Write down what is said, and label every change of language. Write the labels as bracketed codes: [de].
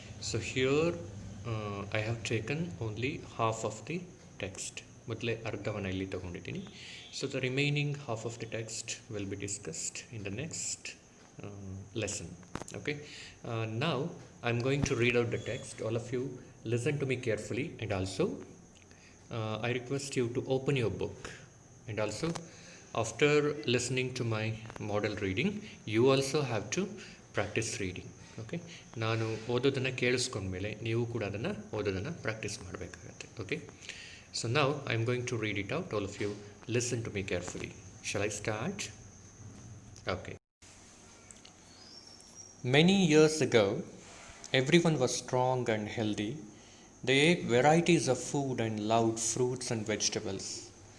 [en] So here I have taken only half of the text. [kn] ಮೊದಲೇ ಅರ್ಧವನ್ನು ಇಲ್ಲಿ ತಗೊಂಡಿದ್ದೀನಿ. [en] So the remaining half of the text will be discussed in the next lesson. Okay, now I'm going to read out the text. All of you listen to me carefully, and also I request you to open your book, and also after listening to my model reading you also have to practice reading. [kn] Okay, ನಾನು ಓದೋದನ್ನು ಕೇಳಿಸ್ಕೊಂಡ್ಮೇಲೆ ನೀವು ಕೂಡ ಅದನ್ನು ಓದೋದನ್ನು practice ಮಾಡಬೇಕಾಗತ್ತೆ. [en] Okay, so now I'm going to read it out. All of you listen to me carefully. Shall I start? Okay. Many years ago, everyone was strong and healthy. They ate varieties of food and loved fruits and vegetables.